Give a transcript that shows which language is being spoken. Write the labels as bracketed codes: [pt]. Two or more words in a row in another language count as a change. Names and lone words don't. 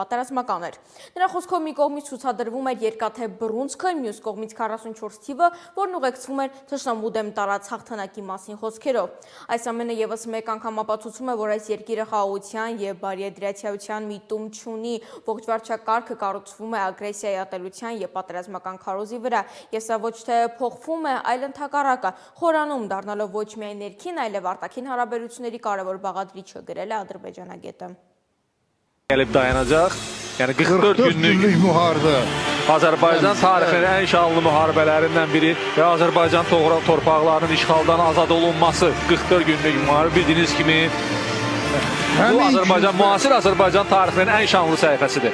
[hy] պատերազմական էր։ Նրա խոսքով մի կողմից ցուցադրվում էր երկաթե բռունցքը, մյուս կողմից 44 թիվը, որն ուղեկցվում էր թշնամու դեմ տարած հաղթանակի մասին խոսքերով։ Այս ամենը ևս մեկ անգամ ապացուցում է, որ այս երկիրը խաղաղության և բարիադրացիայության միտում չունի, ողջ վարչակարգը կառուցվում է ագրեսիայի ատելության և պատերազմական քարոզի վրա, և սա ոչ թե փոխվում է, այլ ընդհակառակը, խորանում դառնալով ոչ միայն ներքին, այլև արտաքին հարաբերությունների կարևոր բաղադրիչը, գրել է ադրբեջանագետը։ [az] Gəlib dayanacaq. Yəni 44 günlük müharibə. Azərbaycan tarixinin ən şanlı müharibələrindən biri və Azərbaycan torpaqlarının işğaldan azad olunması 44 günlük müharibə bildiyiniz kimi bu Azərbaycan, müasir Azərbaycan tarixinin ən şanlı səhifəsidir.